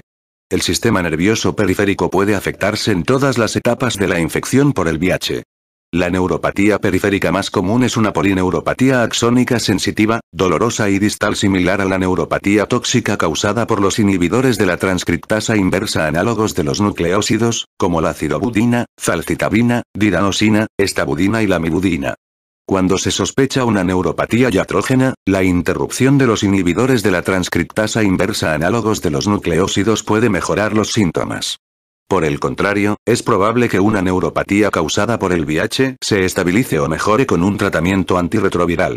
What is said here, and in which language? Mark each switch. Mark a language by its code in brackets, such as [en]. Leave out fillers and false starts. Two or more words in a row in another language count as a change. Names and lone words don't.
[es] El sistema nervioso periférico puede afectarse en todas las etapas de la infección por el VIH. La neuropatía periférica más común es una polineuropatía axónica sensitiva, dolorosa y distal similar a la neuropatía tóxica causada por los inhibidores de la transcriptasa inversa análogos de los nucleósidos, como la acidobudina, zalcitabina, diranosina, estabudina y lamivudina. Cuando se sospecha una neuropatía iatrógena, la interrupción de los inhibidores de la transcriptasa inversa análogos de los nucleósidos puede mejorar los síntomas. Por el contrario, es probable que una neuropatía causada por el VIH se estabilice o mejore con un tratamiento antirretroviral.